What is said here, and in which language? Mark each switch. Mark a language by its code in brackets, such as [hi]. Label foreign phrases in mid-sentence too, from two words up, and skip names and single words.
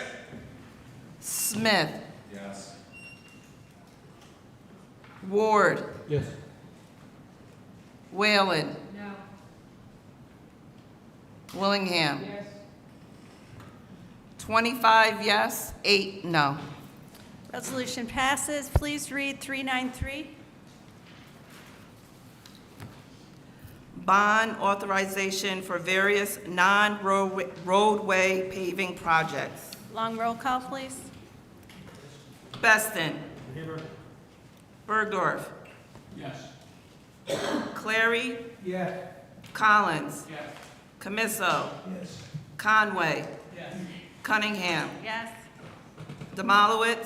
[en] Smith. Yes. Ward. Yes. Whalen. No. Willingham. Yes. 25 yes, 8 no. Resolution passes. Please read 393. Bond authorization for various non-roadway paving projects. Long roll call, please. Beston. Bergdorf. Yes. Clary. Yes. Collins. Yes. Camiso. Yes. Conway. Yes. Cunningham. Yes. Demolowitz.